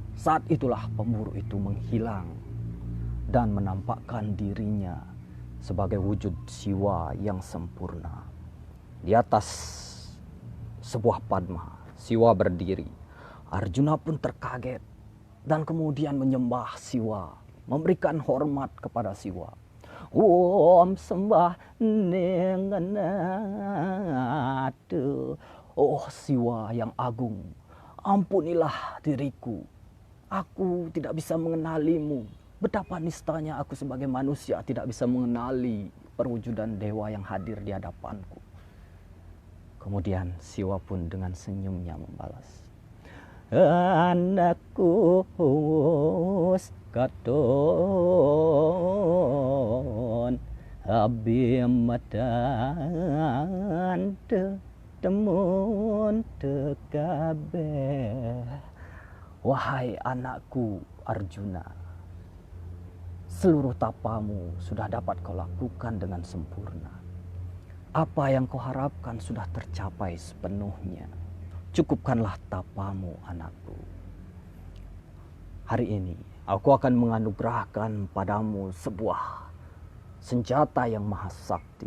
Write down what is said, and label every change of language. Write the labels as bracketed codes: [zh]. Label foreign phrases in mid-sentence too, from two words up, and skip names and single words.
[id] Saat itulah pemburu itu menghilang dan menampakkan dirinya sebagai wujud Siwa yang sempurna. Di atas sebuah padma, Siwa berdiri. Arjuna pun terkaget dan kemudian menyembah Siwa, memberikan hormat kepada Siwa. Om sembah nenganatu. Oh Siwa yang agung, ampunilah diriku. Aku tidak bisa mengenalimu. Betapa nistanya aku sebagai manusia tidak bisa mengenali perwujudan dewa yang hadir di hadapanku. Kemudian Siwa pun dengan senyumnya membalas. Anakku katon abimatan temun tekabe. Wahai anakku Arjuna, seluruh tapamu sudah dapat kau lakukan dengan sempurna. Apa yang kau harapkan sudah tercapai sepenuhnya. Cukupkanlah tapamu anakku. Hari ini aku akan menganugerahkan padamu sebuah senjata yang maha sakti.